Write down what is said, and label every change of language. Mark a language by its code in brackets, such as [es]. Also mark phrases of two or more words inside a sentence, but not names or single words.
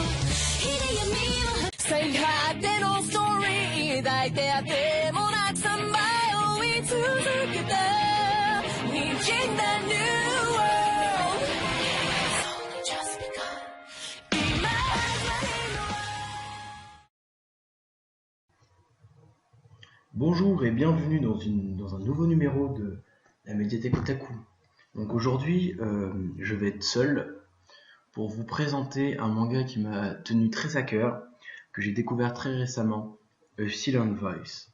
[ja] 火で闇を最果てのストーリー抱いてあてもなくさまよい続けたにじんだ [en] New World So just because [ja] 今始まりの [fr] Bonjour et bienvenue dans un nouveau numéro de la médiathèque Otaku. Donc aujourd'hui, je vais être seul pour vous présenter un manga qui m'a tenu très à cœur, que j'ai découvert très récemment, A Silent Voice.